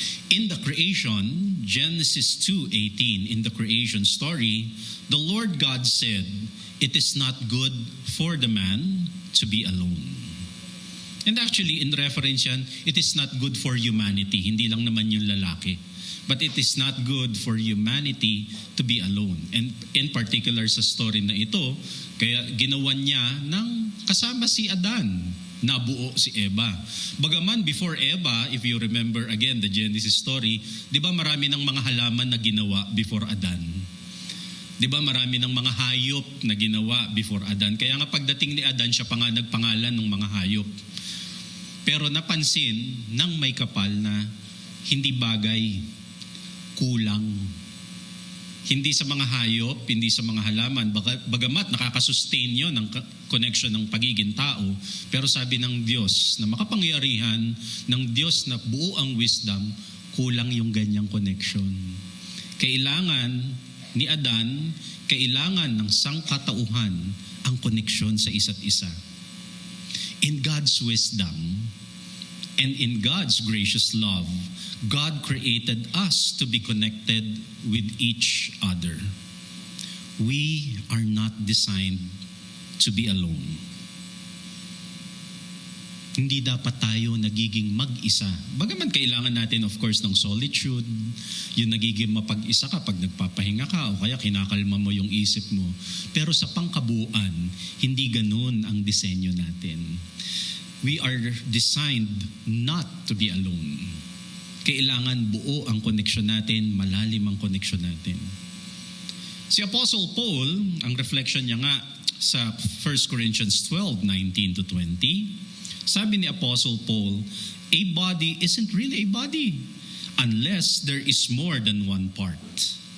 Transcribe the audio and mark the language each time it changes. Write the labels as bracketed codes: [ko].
[en] In the creation, Genesis 2:18, in the creation story, the Lord God said, "It is not good for the man to be alone." And actually, in reference yan, it is not good for humanity. [tl] Hindi lang naman yung lalaki. [en] But it is not good for humanity to be alone. And in particular [tl] sa story na ito, kaya ginawan niya ng kasama si Adan. Nabuo si Eva. Bagaman before Eva, [en] if you remember again the Genesis story, [tl] di ba marami ng mga halaman na ginawa before Adan? Di ba marami ng mga hayop na ginawa before Adan? Kaya nga pagdating ni Adan, siya pa nga nagpangalan ng mga hayop. Pero napansin ng may kapal na hindi bagay, kulang. Hindi sa mga hayop, hindi sa mga halaman, bagamat nakakasustain yun ng connection ng pagiging tao, pero sabi ng Diyos na makapangyarihan, ng Diyos na buo ang wisdom, kulang yung ganyang connection. Kailangan ni Adan, kailangan ng sangkatauhan ang connection sa isa't isa. [en] In God's wisdom and in God's gracious love, God created us to be connected with each other. We are not designed to be alone. [tl] Hindi dapat tayo nagiging mag-isa. Bagaman kailangan natin of course ng solitude, yung nagiging mapag-isa ka pag nagpapahinga ka o kaya kinakalma mo yung isip mo. Pero sa pangkabuuan, hindi ganun ang disenyo natin. [en] We are designed not to be alone. [tl] Kailangan buo ang connection natin, malalim ang connection natin. Si Apostle Paul, ang reflection niya nga sa 1 Corinthians 12:19-20, sabi ni Apostle Paul, [en] a body isn't really a body unless there is more than one part.